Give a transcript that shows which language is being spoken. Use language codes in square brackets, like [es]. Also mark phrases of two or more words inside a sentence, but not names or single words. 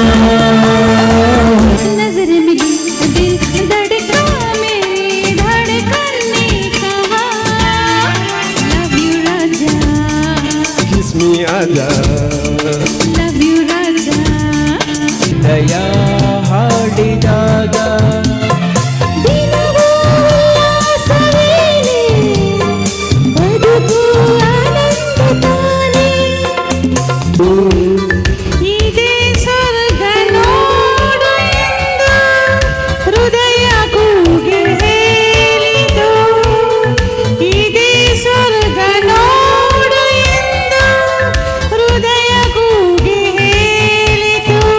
[hi] नजर मिली दिल धड़का, मेरी धड़कन ने कहा [en] love you [hi] राजा, [en] kiss me आजा, love you राजा. [kn] ಹೃದಯ ಹಾಡಿದಾಗ ದಿನವೂ ಉಲ್ಲಾಸವೇನೆ, ಬದುಕು ಆನಂದ ತಾನೆ. ಇದೇ ಸ್ವರ್ಗ ನೋಡು ಎಂದು ಹೃದಯ ಕೂಗಿ ಹೇಳಿತು, ಇದೇ ಸ್ವರ್ಗ ನೋಡು ಎಂದು ಹೃದಯ ಕೂಗಿ ಹೇಳಿತು.